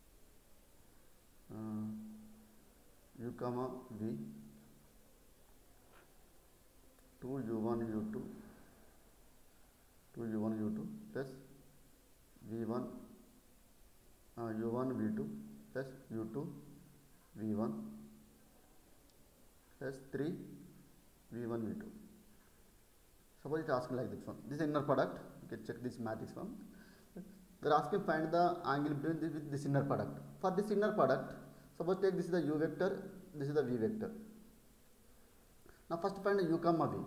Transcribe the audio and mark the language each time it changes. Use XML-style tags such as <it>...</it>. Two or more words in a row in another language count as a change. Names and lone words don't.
<en>u comma v 2u1 u2 2u1 u2 plus v1 u1 v2 plus u2 v1 plus 3 v1 v2. Suppose it is asking like this one. This is inner product. You can check this matrix one. They are asking find the angle between this with this inner product. For this inner product, suppose take this is the u vector, this is the v vector. Now first find u comma v.</en>